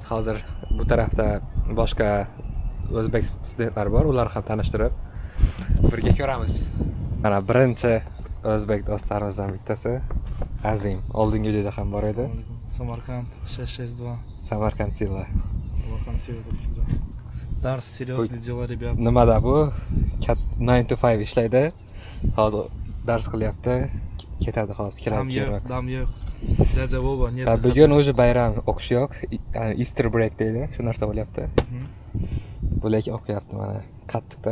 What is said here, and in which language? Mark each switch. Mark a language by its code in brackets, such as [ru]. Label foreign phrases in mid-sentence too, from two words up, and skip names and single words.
[uz] Hozir bu tarafda boshqa o'zbek studentlar bor, ularni ham tanishtirib birga ko'ramiz. Mana birinchi o'zbek do'stlarimizdan bittasi Azim. Oldingi videoda ham bor edi. Samarkand 662. Samarkand Silla. Samarkand Silla deb sizlar. Dars seriozli [ru] dела, ребят. [uz] Nimada bu? 9 to 5 ishlaydi. Hozir dars qilyapti. Ketadi hozir, keladi. Dam yo'q. Dada bobo, net. Bugun o'zi bayram, o'qish yo'q. [en] Easter break [uz] deydi. Shu narsa bo'lyapti. Bu lekin o'qiyapti mana qattiqda.